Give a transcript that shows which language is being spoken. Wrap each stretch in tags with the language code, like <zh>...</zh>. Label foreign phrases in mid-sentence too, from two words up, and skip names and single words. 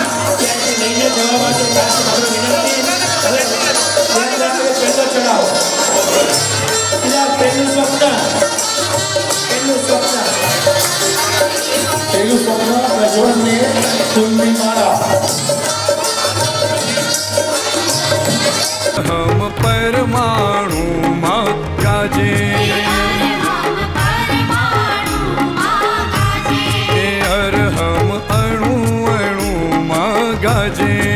<gu>ત્યાંથી લઈને જવા માટે ખાસ મારો વિનંતી હવે પહેલો ચડાવો પહેલું સ્વપ્ન પ્રજ્વલને ફૂલની માળા હમ પરમાણુ માં ગાજે હર હમ અણુ અણુ માં ગાજે</gu>